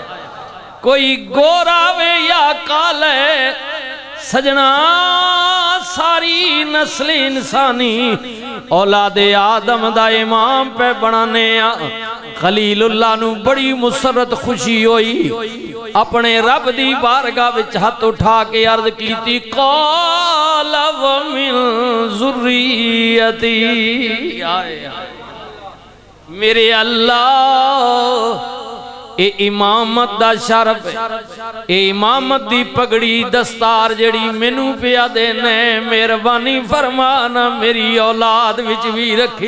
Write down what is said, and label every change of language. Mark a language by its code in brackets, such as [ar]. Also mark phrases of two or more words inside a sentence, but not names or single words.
[pa] کوئی گورا وے یا کالا سجناں ساری نسل انسانی اولادِ آدم دا امام پے بنانے خلیل اللہ نوں بڑی مسرت خوشی ہوئی اپنے رب دی بارگاہ وچ ہاتھ اٹھا کے عرض کیتی [ar] قال ومن ذريتي [pa] میرے اللہ اے امامت دا شرف اے امامت دی پگڑی دستار جیہڑی مینوں پیا دینے مہربانی فرمانا میری اولاد وچ بھی رکھی.